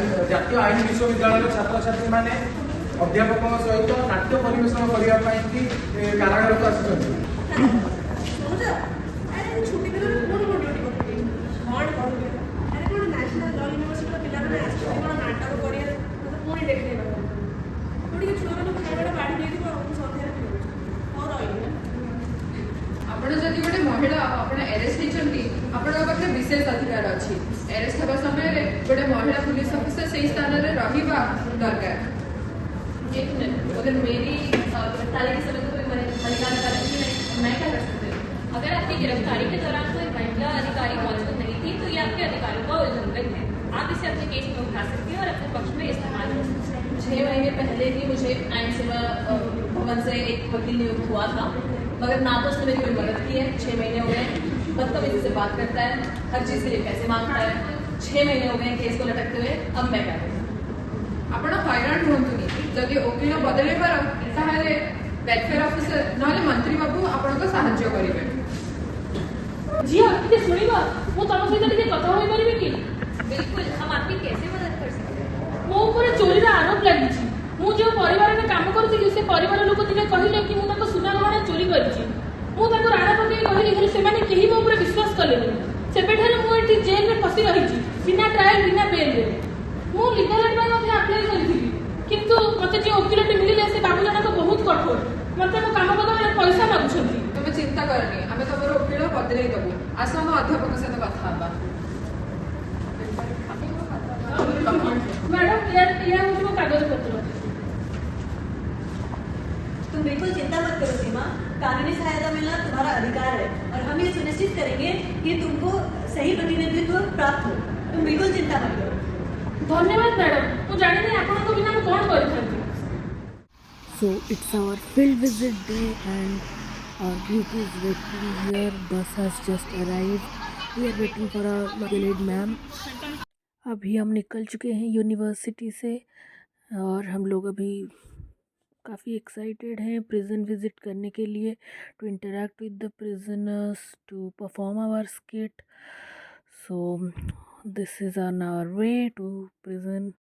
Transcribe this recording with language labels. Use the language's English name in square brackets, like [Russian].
[Odia] ଜାତୀୟ ଆଇନ ବିଶ୍ୱବିଦ୍ୟାଳୟର ଛାତ୍ରଛାତ୍ରୀ ମାନେ ଅଧ୍ୟାପକଙ୍କ ସହିତ ନାଟ୍ୟ ପରିବେଷଣ କରିବା ପାଇଁ କାରାଗାରକୁ ଆସିଛନ୍ତି। समझ अरे छुट्टी दिନରେ कोन कोन ड्यूटी करते कौन करूगे अरे कोन नेशनल लॉ यूनिवर्सिटी का पिला माने आसी कोन नाटक करिया तो कोन देखने कोन के छुआ माने खाइबाटा बाडी देई दिबो हम संध्यारे पिबो और आइले ଆପଣ ଯଦି ଗୋଟେ ମହିଳା ଆପଣ ଆରେଷ୍ଟ ହେଇଛନ୍ତି ଆପଣଙ୍କ ପାଖରେ ବିଶେଷ ଅଧିକାର ଅଛି। ଆରେଷ୍ଟ ହେବା ସମୟରେ ଗୋଟେ ମହିଳା पुलिस ଅଫିସର ସେହି ସ୍ଥାନରେ ରହିବା ଦରକାର। [Hindi] एक मिनट, अगर मेरी गिरफ्तारी के समय को कोई महिला अधिकारी थी मैं क्या कर सकती हूँ? अगर आपकी गिरफ्तारी के दौरान कोई महिला अधिकारी मौजूद नहीं थी तो ये आपके अधिकारों का उल्लंघन है। आप इसे अपने केस में उठा सकती हैं और अपने पक्ष में इस्तेमाल कर सकती हैं। 6 महीने पहले ही मुझे आईन सेवा भवन से एक वकील नियुक्त हुआ था, मगर ना तो उसने मेरी कोई मदद की है। 6 महीने हो गए बदतमीजी से बात करता है, हर चीज़ के लिए पैसे मांगता है। 6 महीने हो गए केस को लटकते हुए, अब मैं क्या करूँ? [Odia] ଆପଣ ହଇରାଣ ହୁଅନ୍ତୁନି। ଯଦି ଓକିଲ ବଦଳେଇ ପାର ତାହେଲେ ୱେଲଫେୟାର ଅଫିସର ନହେଲେ ମନ୍ତ୍ରୀ ବାବୁ ଆପଣଙ୍କୁ ସାହାଯ୍ୟ କରିବେ। ଝିଅ ଟିକେ ଶୁଣିବ, ମୁଁ ତମ ସହିତ ଟିକେ କଥା ହୋଇପାରିବି କି? [Hindi] बिल्कुल, हम आपकी कैसे मदद कर सकते हैं? [Odia] ମୋ ଉପରେ ଚୋରିର ଆରୋପ ଲାଗିଛି। ମୁଁ ଯେଉଁ ପରିବାରରେ କାମ କରୁଥିଲି ସେ ପରିବାର ଲୋକ ଦିନେ କହିଲେ କି ମୁଁ ତାଙ୍କ ସୁନା ଗହଣା ଚୋରି କରିଛି। ମୁଁ ତାଙ୍କୁ ରାଣା ପକେଇ କହିଲି, ହେଲେ ସେମାନେ କେହି ମୋ ଉପରେ ବିଶ୍ୱାସ କଲେନି। ସେବେଠାରୁ ମୁଁ ଏଠି ଜେଲରେ ଫସି ରହିଛି, ବିନା ଟ୍ରାଏଲ ବିନା ବେଲରେ। ମୁଁ ଲିଗାଲ ଏଡ୍ ପାଇଁ ମଧ୍ୟ ଆପ୍ଲାଏ କରିଥିଲି, କିନ୍ତୁ ମୋତେ ଯେଉଁ ଓକିଲଟି ମିଳିଲେ ସେ ବାବୁ ଜଣକ ବହୁତ କଠୋର। ମୋତେ ମୋ କାମ ବଦଳରେ ପଇସା ମାଗୁଛନ୍ତି। ତମେ ଚିନ୍ତା କରନି, ଆମେ ତମର ଓକିଲ ବଦଳେଇ ଦେବୁ। ଆସ ଆମ ଅଧ୍ୟାପକ ସହିତ କଥା ହେବା। ମ୍ୟାଡ଼ାମ ଏହା ହେଉଛି ମୋ କାଗଜପତ୍ର। [Hindi] तुम बिल्कुल चिंता मत करो सीमा, कानूनी सहायता मिलना तुम्हारा अधिकार है और हम ये सुनिश्चित करेंगे कि तुमको सही प्रतिनिधित्व प्राप्त हो। तुम बिल्कुल चिंता मत करो। धन्यवाद मैडम, [Odia] ମୁଁ ଜାଣିନି ଆପଣଙ୍କ ବିନା ମୁଁ କ'ଣ କରିଥାନ୍ତି। [English] So it's our field visit day and our group is waiting here. Bus has just arrived. We are waiting for our lead ma'am. [Hindi] अभी हम निकल चुके हैं यूनिवर्सिटी से और हम लोग अभी काफ़ी एक्साइटेड हैं प्रिजन विज़िट करने के लिए, [English] To interact with the prisoners, to perform our skit. So this is on our way to prison.